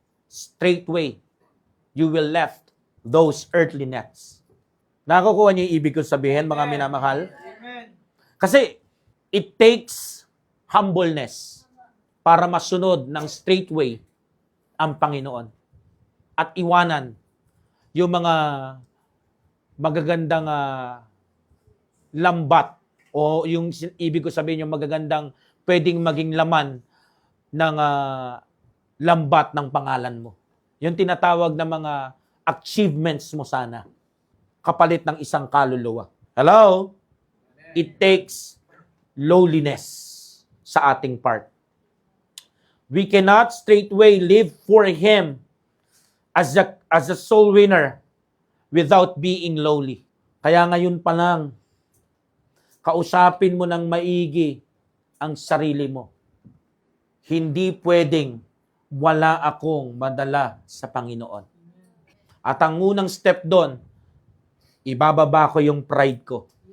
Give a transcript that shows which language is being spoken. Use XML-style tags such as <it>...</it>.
<en>Straightway, you will left those earthly nets.</en> <tl>Nakukuha niyo yung ibig kong sabihin, mga minamahal? Amen. Kasi</tl> <en>it takes humbleness</en> <tl>para masunod ng straightway ang Panginoon at iwanan yung mga magagandang lambat o yung ibig ko sabihin yung magagandang pwedeng maging laman ng lambat ng pangalan mo. Yung tinatawag na mga achievements mo sana kapalit ng isang kaluluwa.</tl> <en>Hello? It takes lowliness</en> <tl>sa ating</tl> <en>part. We cannot straightway live for Him as a soul winner without being lowly.</en> <tl>Kaya ngayon pa lang, kausapin mo ng maigi ang sarili mo. Hindi pwedeng wala akong madala sa Panginoon. At ang unang step doon, ibababa ko yung pride ko.</tl>